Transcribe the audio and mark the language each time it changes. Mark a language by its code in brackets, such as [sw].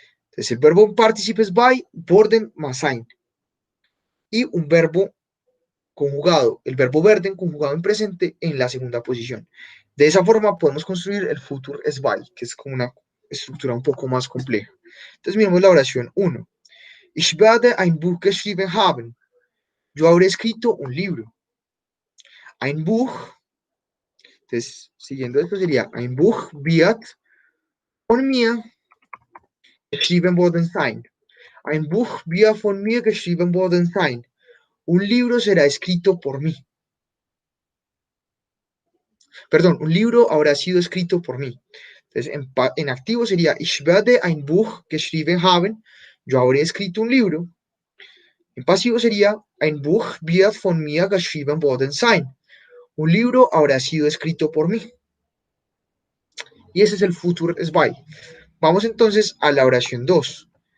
[es] Entonces el verbo en particip es by, worden más sein, y un verbo conjugado, el verbo werden conjugado en presente en la segunda posición. De esa forma podemos construir el futur es by, que es como una estructura un poco más compleja. Entonces miremos la oración 1. [de] Ich werde ein Buch geschrieben haben. [es] Yo habré escrito un libro. [de] Ein Buch, [es] entonces siguiendo esto sería [de] ein Buch wird von mir geschrieben worden sein. Ein Buch wird von mir geschrieben worden sein. [es] Un libro será escrito por mí. Perdón, un libro habrá sido escrito por mí. Entonces, en activo sería [de] Ich werde ein Buch geschrieben haben. [es] Yo habré escrito un libro. En pasivo sería [de] Ein Buch wird von mir geschrieben worden sein. [es] Un libro habrá sido escrito por mí. Y ese es el Futur es by. Vamos entonces a la oración 2.